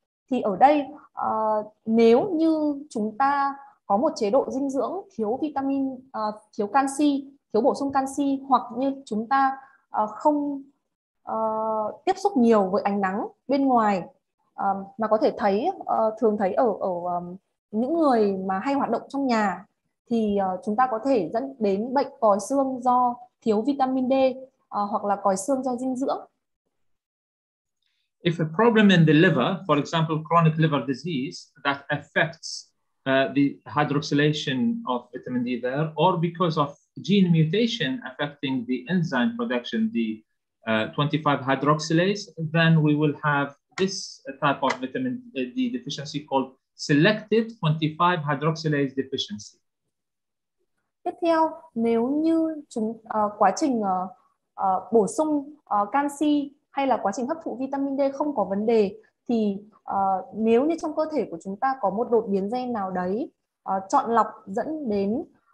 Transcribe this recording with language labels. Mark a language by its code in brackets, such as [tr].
[vi] Thì ở đây nếu như chúng ta có một chế độ dinh dưỡng thiếu vitamin, thiếu canxi, thiếu bổ sung canxi, hoặc như chúng ta không tiếp xúc nhiều với ánh nắng bên ngoài, mà có thể thấy thường thấy ở những người mà hay hoạt động trong nhà, thì chúng ta có thể dẫn đến bệnh còi xương do thiếu vitamin D, hoặc là còi xương do dinh dưỡng. [en] If a problem in the liver, for example, chronic liver disease that affects the hydroxylation of vitamin D there, or because of gene mutation affecting the enzyme production, the 25 hydroxylase, then we will have this type of vitamin D deficiency called selective 25 hydroxylase deficiency. [vi] Tiếp theo, nếu như quá trình bổ sung canxi hay là quá trình hấp thụ vitamin D không có vấn đề, thì nếu như trong cơ thể của chúng ta có một đột biến gen nào đấy chọn lọc dẫn đến